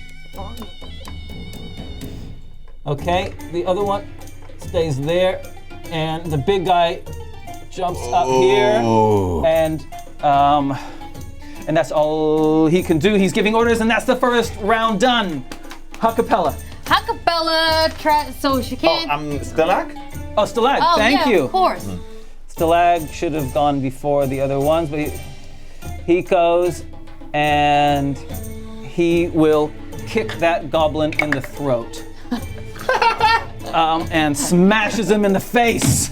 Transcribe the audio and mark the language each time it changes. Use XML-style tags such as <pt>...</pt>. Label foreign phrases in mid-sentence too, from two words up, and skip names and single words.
<en>Okay, the other one stays there, and the big guy jumps up here, and that's all he can do. He's giving orders, and that's the first round done. Ha-Kapella. Ha-Kapella, so she can't. Stalag? Oh, Stalag, Oh, thank yeah, you. Of course. Stalag should have gone before the other ones, but he goes and he will kick that goblin in the throat. And smashes him in the face.</en>